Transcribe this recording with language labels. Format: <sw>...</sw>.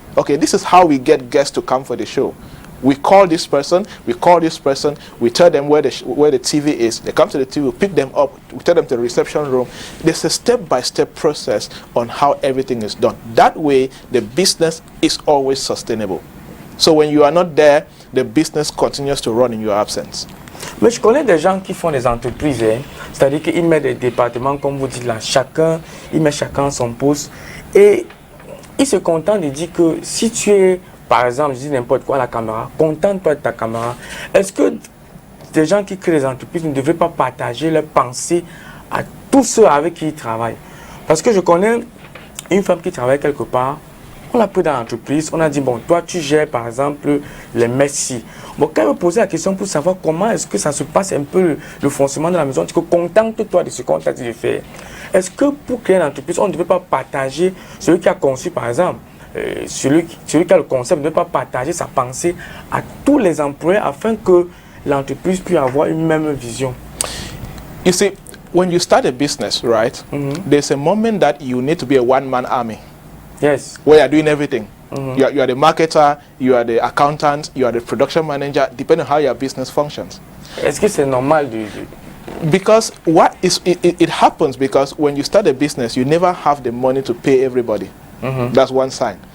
<en>Okay, this is how we get guests to come for the show. We call this person, we tell them where the TV is. They come to the TV, we pick them up, we tell them to the reception room. There's a step-by-step process on how everything is done. That way, the business is always sustainable. So when you are not there, the business continues to run in your absence.</en> <fr>Mais je connais des gens qui font des entreprises, hein. C'est-à-dire qu'ils mettent des départements, comme vous dites là, ils mettent chacun son poste. Et ils se contentent de dire que si tu es, par exemple, je dis n'importe quoi à la caméra, contente-toi de ta caméra. Est-ce que des gens qui créent des entreprises ne devraient pas partager leurs pensées à tous ceux avec qui ils travaillent? Parce que je connais une femme qui travaille quelque part, on l'a pris dans l'entreprise, on a dit, bon, toi tu gères par exemple les messis. Bon, quand elle me posait la question pour savoir comment est-ce que ça se passe un peu le fonctionnement de la maison, tu contente-toi de ce qu'on t'a dit de faire. Est-ce que pour créer une entreprise, on ne devait pas partager celui qui a conçu par exemple, celui qui a le concept ne doit pas partager sa pensée à tous les employés afin que l'entreprise puisse avoir une même vision?</fr> <en>You see, when you start a business, right, there's a moment that you need to be a one-man army. Yes. Where you're doing everything. You are the marketer, you are the accountant, you are the production manager, depending on how your business functions.</en> <fr>Est-ce que c'est normal</fr> <en>Because what is it happens because when you start a business, you never have the money to pay everybody. That's one sign.</en>